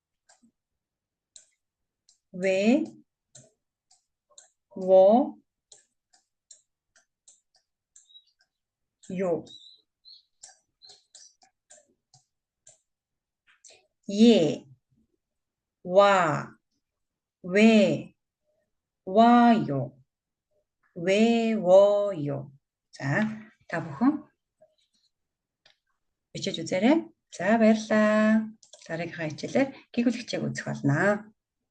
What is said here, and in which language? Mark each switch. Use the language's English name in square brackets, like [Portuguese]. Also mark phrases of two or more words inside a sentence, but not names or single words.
[Korean] 왜, 워, 요, 예, 와, 왜, 와요, 외워요. 자, 다 보고 [Mongolian] бичиж үзээрэй. За баярлалаа. Дараагийнхаа хичээлээр гэгүүл хичээг үзэх болно.